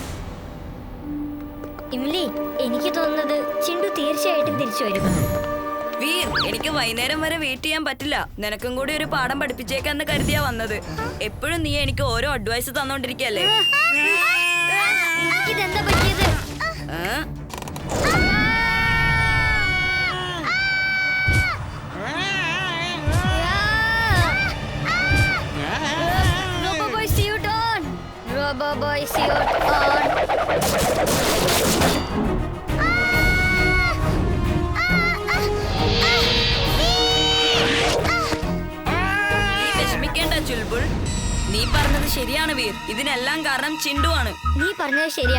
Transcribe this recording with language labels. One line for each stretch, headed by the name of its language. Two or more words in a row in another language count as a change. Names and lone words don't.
Malayalam: ഇംലി, എനിക്ക് തോന്നുന്നത് ചിണ്ടു തീർച്ചയായിട്ടും തിരിച്ചു വരും. വീർ, എനിക്ക് വൈകുന്നേരം വരെ വെയിറ്റ് ചെയ്യാൻ പറ്റില്ല. നിനക്കും കൂടി ഒരു പാഠം പഠിപ്പിച്ചേക്കാന്ന് കരുതിയാ വന്നത്. എപ്പോഴും നീ എനിക്ക് ഓരോ അഡ്വൈസ് തന്നോണ്ടിരിക്കല്ലേ? ഇതെന്താ പറ്റിയത്?
English: Roboboy suit on. Roboboy suit on.
Malayalam: നീ വിഷമിക്കേണ്ട ചുൽബുൾ. നീ പറഞ്ഞത് ശരിയാണ് വീർ. ഇതിനെല്ലാം കാരണം ചിണ്ടുവാണ്. നീ പറഞ്ഞത് ശരിയാ.